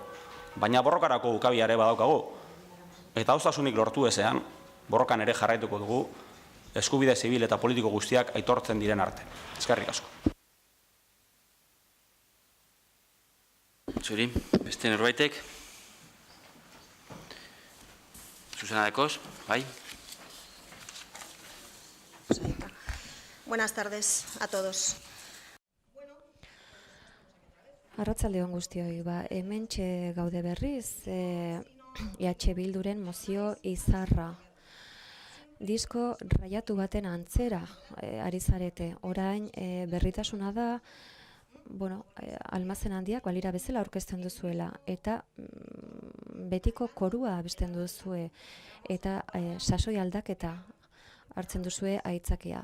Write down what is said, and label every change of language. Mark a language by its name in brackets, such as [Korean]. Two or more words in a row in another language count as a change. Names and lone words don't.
[Basque] Baina borrokarako ukabia ere badaukagu, eta adostasunik lortu ezean, borrokan ere jarraituko dugu, eskubide zibil eta politiko guztiak aitortzen diren arte. Eskerrik asko. Zuri, beste norbaitek? Susana de Cos, bai? [Spanish] Buenas tardes a todos. [Basque] Arratsaldeon guztioi, hementxe gaude berriz, Bilduren mozio izarra. Disko raiatu baten antzera ari zarete. Orain berritasuna da, almazen handiak balira bezala aurkezten duzuela, eta betiko korua abesten duzue, eta sasoi aldaketa hartzen duzue aitzakia.